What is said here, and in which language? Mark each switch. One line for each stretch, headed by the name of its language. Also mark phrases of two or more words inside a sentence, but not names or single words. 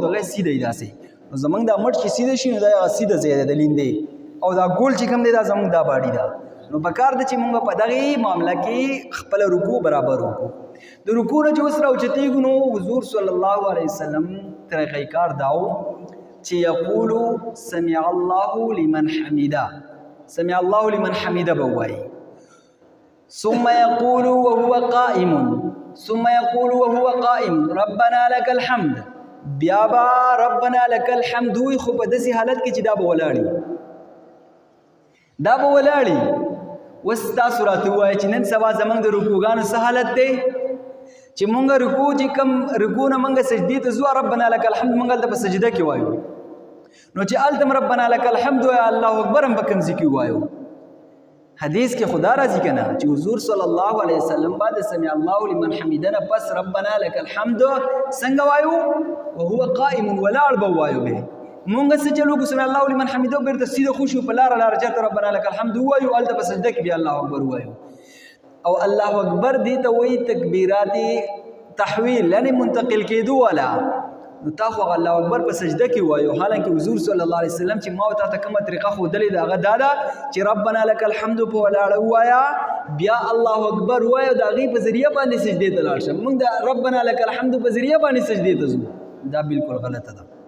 Pashto: دغه سیده وي داسې نو زموږ دا مټ چې سیده شي نو دا هغه سیده ځای دی د لیندې او دا ګول چې کوم دی دا زموږ دا باډي ده نو پکار د چې مونږ په دغه معاملہ کې خپل رکوع برابر وکړو د رکوع نه چې اوس راوچتېږو نو حضور
Arabic: صلی الله علیه وسلم
Pashto: طریقې کار داو چې یقولو
Arabic: سمع الله لمن حمیده سمع الله لمن حمیده
Pashto: به وایي
Arabic: ثم يقول وهو قائم ثم يقول وهو قائم ربنا لك الحمد
Pashto: بیا با
Arabic: ربنا لك الحمد
Pashto: وي خو په داسې حالت کې چې دا به ولاړي دا به ولاړي اوس تاسو راته ووایئ چې نن سبا زموږ د رکوعګانو څه حالت دی چې مونږ رکوع چې کوم رکوع نه مونږ سجدې ته ځو
Arabic: ربنا لک الحمد
Pashto: مونږ هلته په سجده کې وایو نو چې هلته هم
Arabic: ربنا لک الحمد
Pashto: وایو الله اکبر هم په کوم ځای کې وایو حدیث کې خدا راځي که نه چې حضور
Arabic: صلی الله علیه وسلم
Pashto: بعد
Arabic: سمع الله لمن حمیده
Pashto: نه پس
Arabic: ربنا لک الحمد
Pashto: څنګه وایو
Arabic: وهو قائم
Pashto: ولاړ به وایو به مونږ څه چلو کو
Arabic: سمع الله لمن حمیده
Pashto: بیرته سیده خوشو په لاره چېرته
Arabic: ربنا لک الحمد
Pashto: ووایو هلته په سجده کې بیا
Arabic: الله اکبر
Pashto: ووایو او
Arabic: الله اکبر
Pashto: دې ته وایي تکبیرات تحویل یعنی منتقل کېدو والا نو تا خو
Arabic: الله اکبر
Pashto: په سجده کې وایو حالانکه حضور
Arabic: صلی الله علیه وسلم
Pashto: چې ما ورته کومه طریقه ښودلې ده هغه دا ده چې
Arabic: ربنا لک الحمد
Pashto: په ولاړه ووایه بیا
Arabic: الله اکبر
Pashto: ووایه د هغې په ذریعه باندې سجدې ته لاړ شه مونږ د
Arabic: ربنا لک الحمد
Pashto: په ذریعه باندې سجدې ته ځو دا بالکل غلطه ده